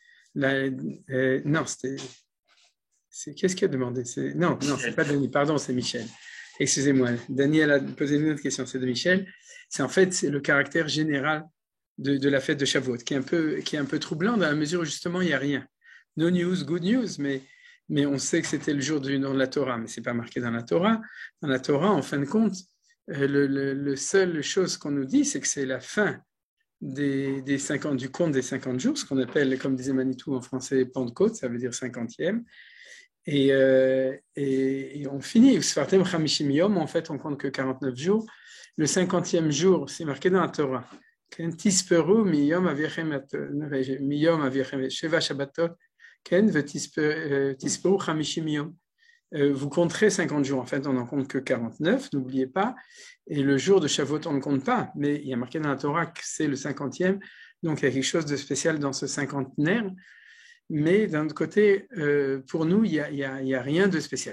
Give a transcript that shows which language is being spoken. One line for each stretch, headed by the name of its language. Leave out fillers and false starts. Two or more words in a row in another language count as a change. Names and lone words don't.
French: Non, qu'est-ce qu'il a demandé? Non, c'est pas Dany, pardon, c'est Michel. Excusez-moi, Dany, elle a posé une autre question, c'est de Michel. C'est le caractère général de la fête de Shavuot, qui est un peu troublant dans la mesure où justement il n'y a rien.
English: No news, good news,
French: mais on sait que c'était le jour du nom de la Torah, mais ce n'est pas marqué dans la Torah. Dans la Torah, en fin de compte, le seule chose qu'on nous dit, c'est que c'est la fin du compte des 50 jours, ce qu'on appelle, comme disait Manitou en français, Pentecôte, ça veut dire 50e. Et on finit,
Hebrew: ספרתם חמישים יום,
French: en fait, on compte que 49 jours. Le 50e jour, c'est marqué dans la Torah.
Hebrew: תספרו מיום הביאכם שבע שבתות כן תספרו חמישים יום.
French: Vous compterez 50 jours. En fait, on n'en compte que 49, n'oubliez pas. Et le jour de Shavuot, on ne compte pas. Mais il y a marqué dans la Torah que c'est le 50e. Donc, il y a quelque chose de spécial dans ce cinquantenaire. Mais d'un autre côté, pour nous, il y a rien de spécial.